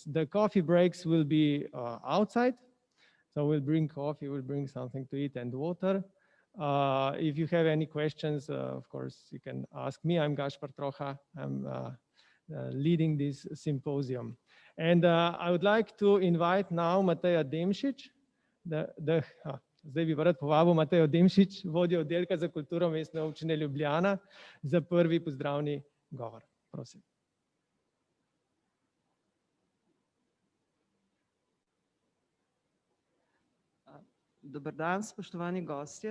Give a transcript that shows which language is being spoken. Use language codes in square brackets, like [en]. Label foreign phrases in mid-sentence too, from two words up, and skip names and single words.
[en] The coffee breaks will be outside. So we'll bring coffee, we'll bring something to eat and water. If you have any questions, of course, you can ask me. I'm Gašpar Troha. I'm leading this symposium. And I would like to invite now Mateja Demšič. [sl] Zdaj bi rad povabil Matejo Demšič, vodjo oddelka za kulturo Mestne občine Ljubljana, za prvi pozdravni govor. Prosim. Dober dan, spoštovani gostje.